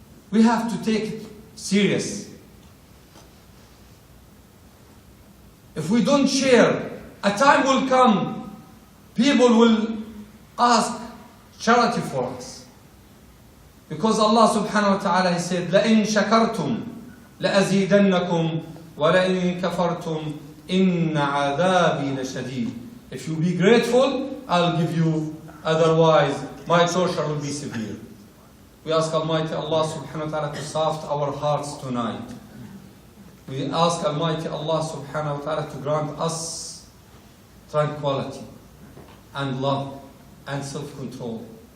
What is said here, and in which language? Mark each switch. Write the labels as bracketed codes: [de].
[en] We have to take it serious. If we don't share, a time will come, people will ask charity for us. [ar] Because Allah subhanahu wa ta'ala, He said, لَإِن شَكَرْتُمْ لَأَزِيدَنَّكُمْ وَلَإِن كَفَرْتُمْ إِنَّ عَذَابِي لَشَدِيدٌ. [en] If you be grateful, I'll give you, otherwise my torture will be severe. We ask Almighty Allah subhanahu wa ta'ala to soft our hearts tonight. We ask Almighty Allah subhanahu wa ta'ala to grant us tranquility and love and self-control.